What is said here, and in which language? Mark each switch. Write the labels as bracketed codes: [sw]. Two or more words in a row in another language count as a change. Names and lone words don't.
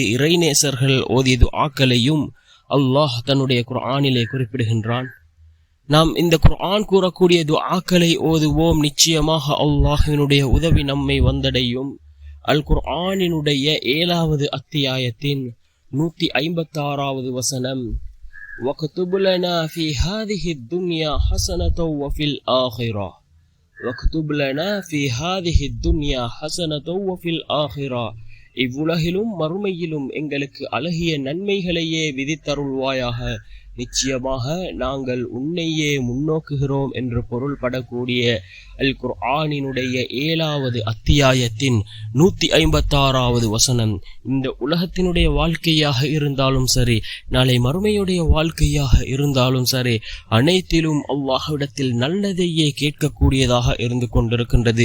[ta] இறைநேசர்கள் ஓதிய துஆக்களையும் அல்லாஹ் தன்னுடைய குர்ஆனிலே குறிப்பிடுகின்றான். நாம் இந்த குர்ஆன் கூறக்கூடிய துஆக்களை ஓதுவோம். நிச்சயமாக அல்லாஹ்வினுடைய உதவி நம்மை வந்தடையும். அல் குர்ஆனினுடைய 7வது அத்தியாயத்தின் 156வது வசனம், [ar] وَاكْتُبْ لَنَا فِي هَذِهِ الدُّنْيَا حَسَنَةً وَفِي الْآخِرَةِ وَاكْتُبْ لَنَا فِي هَذِهِ الدُّنْيا حَسَنَةً وَفِي الْآخِرَةِ [ta] இவ்வுலகிலும் மறுமையிலும் எங்களுக்கு அழகிய நன்மைகளையே விதித்தருள்வாயாக. நிச்சயமாக நாங்கள் உன்னையே முன்னோக்குகிறோம் என்று பொருள்படக்கூடிய அல் குர்ஆனினுடைய 7வது அத்தியாயத்தின் 156வது வசனம் இந்த உலகத்தினுடைய வாழ்க்கையாக இருந்தாலும் சரி, நாளை மறுமையுடைய வாழ்க்கையாக இருந்தாலும் சரி, அனைத்திலும் அல்லாஹ்விடத்தில் நல்லதையே கேட்கக்கூடியதாக இருந்து கொண்டிருக்கின்றது.